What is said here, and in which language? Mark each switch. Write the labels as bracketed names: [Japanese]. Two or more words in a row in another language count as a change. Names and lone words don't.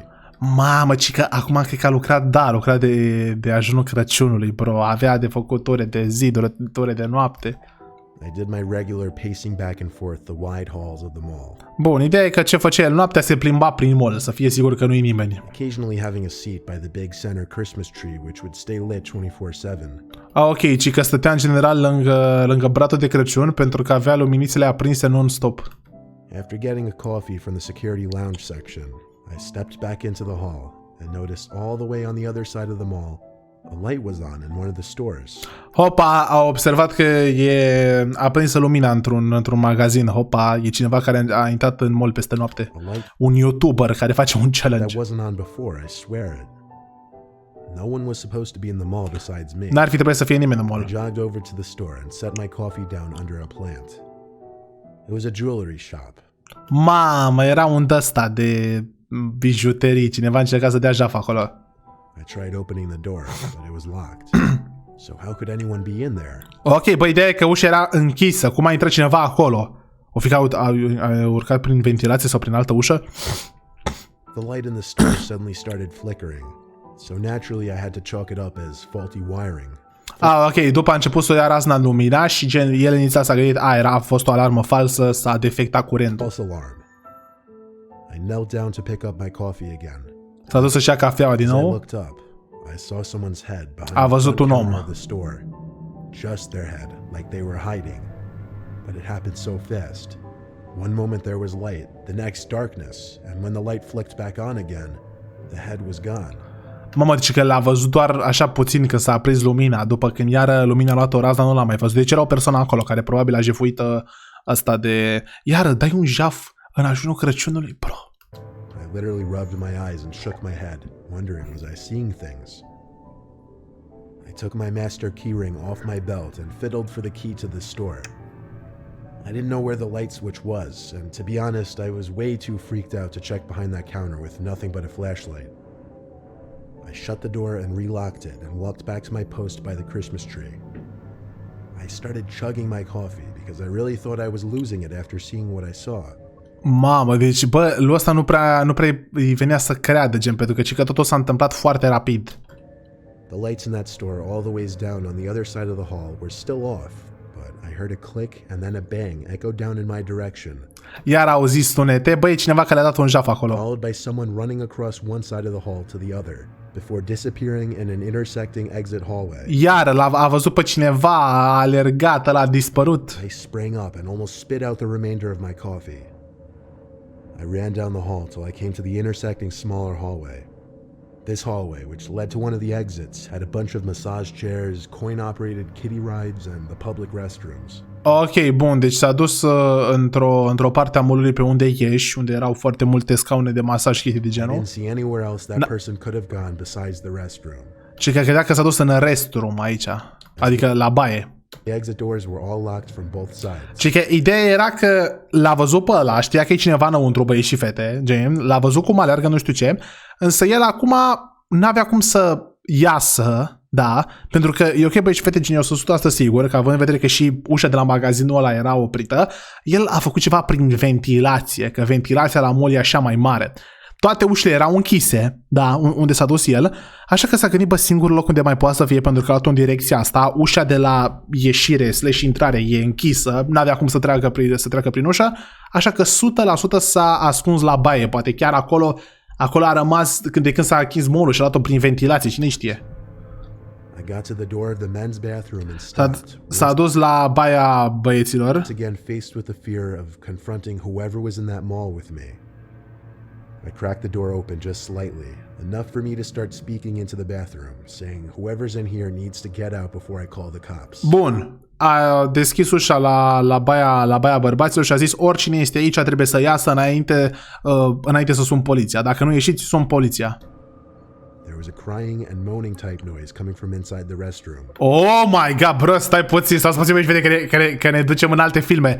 [Romanian] Mamă, cică, acum cred că a lucrat de ajunul Crăciunului, bro. Avea de făcut ore de zi, ore de noapte. [English] I did my regular pacing back and forth the wide halls of the mall. [Romanian] Bun, ideea e că ce făcea el noaptea se plimba prin mall, să fie sigur că nu-i nimeni. [English] Occasionally having a seat by the big center Christmas tree, which would stay lit 24/7. [Romanian] Ok, ci că stătea în general lângă bratul de Crăciun pentru că avea luminițele aprinse non-stop. [English] After getting a coffee from the security lounge section, I stepped back into the hall and noticed all the way on the other side of the mall, a light was on in one of the stores. [Romanian] Hopa, a observat că e aprinsă lumina într-un magazin. Hopa, e cineva care a intrat în mall peste noapte. Un YouTuber care face un challenge. [English] That wasn't on before, I swear it. No one was supposed to be in the mall besides me. [Romanian] N-ar fi trebuit să fie nimeni în mall. [English] I jogged over to the store and set my coffee down under a plant. It was a jewelry shop. [Romanian] Mamă, era un ăsta de bijuterii. Cineva încerca să dea jaf acolo. [English] I tried opening the door, but it was locked. So how could anyone be in there? [Romanian] Ok, bă, ideea e că ușa era închisă. Cum a intrat cineva acolo? O fi că a urcat prin ventilație sau prin altă ușă? [English] The light in the store suddenly started flickering. So naturally I had to chalk it up as faulty wiring. [Romanian] Ok, după a început să ia razna lumina și el inițial s-a gândit, a fost o alarmă falsă, s-a defectat curentul. [English] False alarm. I knelt down to pick up my coffee again. [Romanian] S-a dus să-și ia cafeaua din [English] As I [Romanian] nou. [English] looked up, I saw someone's head behind [Romanian] A văzut un om. [English] the store. Just their head, like they were hiding. But it happened so fast. One moment there was light, the next darkness, and when the light flicked back on again, the head was gone. [Romanian] Mamă, deci că l-a văzut doar așa puțin că s-a aprins lumina, după când iară lumina a luat o razna, nu l-a mai văzut. Deci era o persoană acolo care probabil a jefuit asta de... Iară, dai un jaf în ajunul Crăciunului, bro. [English] I literally rubbed my eyes and shook my head, wondering was I seeing things. I took my master keyring off my belt and fiddled for the key to the store. I didn't know where the light switch was, and to be honest, I was way too freaked out to check behind that counter with nothing but a flashlight. I shut the door and relocked it and walked back to my post by the Christmas tree. I started chugging my coffee because I really thought I was losing it after seeing what I saw. [Romanian] Mamă, deci bă, lui ăsta nu prea îi venea să creadă, gen, pentru că totul s-a întâmplat foarte rapid. [English] The lights in that store all the ways down on the other side of the hall were still off, but I heard a click and then a bang echoed down in my direction. [Romanian] Iar auzi sunete, băi, cineva care le-a dat un jaf acolo. [English] Followed by someone running across one side of the hall to the other, before disappearing in an intersecting exit hallway. [Romanian] Iar a văzut pe cineva, a alergat, ăla a dispărut. [English] I sprang up and almost spit out the remainder of my coffee. I ran down the hall till I came to the intersecting smaller hallway. This hallway, which led to one of the exits, had a bunch of massage chairs, coin-operated kiddie rides, and the public restrooms. [Romanian] Ok, bun, deci s-a dus într-o parte a mall-ului pe unde ieși, unde erau foarte multe scaune de masaj, chestii de [English] I [Romanian] genul. [English] didn't see anywhere else that person could have gone besides the restroom. [Romanian] Și că credea că s-a dus în restroom aici, adică la baie. [English] The exit doors were all locked from both sides. [Romanian] Și că ideea era că l-a văzut pe ăla, știa că e cineva înăuntru, băieți și fete, gen, l-a văzut cum alergă, nu știu ce, însă el acum n-avea cum să iasă, da, pentru că e ok, băieți și fete, gen, eu sunt 100% sigur, că având în vedere că și ușa de la magazinul ăla era oprită, el a făcut ceva prin ventilație, că ventilația la mall e așa mai mare. Toate ușile erau închise, da, unde s-a dus el, așa că s-a gândit, bă, singurul loc unde mai poate să fie, pentru că a luat în direcția asta, ușa de la ieșire / intrare e închisă, n-avea cum să treacă prin ușă, așa că 100% s-a ascuns la baie, poate chiar acolo a rămas de când s-a închis mall-ul și a luat-o prin ventilație, cine știe. [English] I got to the door of the men's bathroom and stopped. [Romanian] S-a dus la baia băieților. [English] Once again faced with the fear of confronting whoever was in that mall with me. I cracked the door open just slightly, enough for me to start speaking into the bathroom, saying whoever's in here needs to get out before I call the cops. [Romanian] Bun. A deschis ușa la baia bărbaților și a zis oricine este aici trebuie să iasă înainte să sun poliția. Dacă nu ieșiți, sun poliția. [English] There was a crying and moaning type noise coming from inside the restroom. Oh my god, bro, [Romanian] stai puțin, că ne ducem în alte filme.